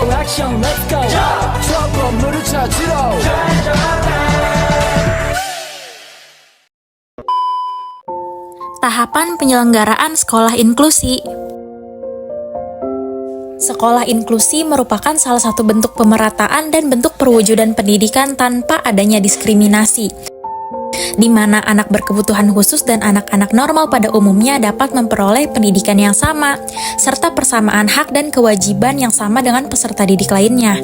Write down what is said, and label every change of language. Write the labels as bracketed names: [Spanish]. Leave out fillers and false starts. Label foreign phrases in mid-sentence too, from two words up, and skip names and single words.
[Korean] 액션 [English] let's go [Korean] 저 건물을 찾으러 [Indonesian] Tahapan penyelenggaraan sekolah inklusi. Sekolah inklusi merupakan salah satu bentuk pemerataan dan bentuk perwujudan pendidikan tanpa adanya diskriminasi, di mana anak berkebutuhan khusus dan anak-anak normal pada umumnya dapat memperoleh pendidikan yang sama, serta persamaan hak dan kewajiban yang sama dengan peserta didik lainnya.